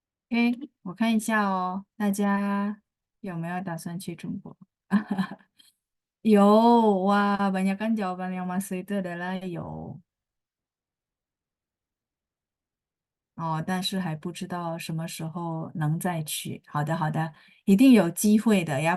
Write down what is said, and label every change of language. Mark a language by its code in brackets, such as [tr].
[zh] Oke, 我看一下哦，大家有没有打算去中国？ [id] 有, wah, banyak kan jawaban yang masuk itu adalah 有. [zh] 哦，但是还不知道什么时候能再去。好的，好的，一定有机会的ya.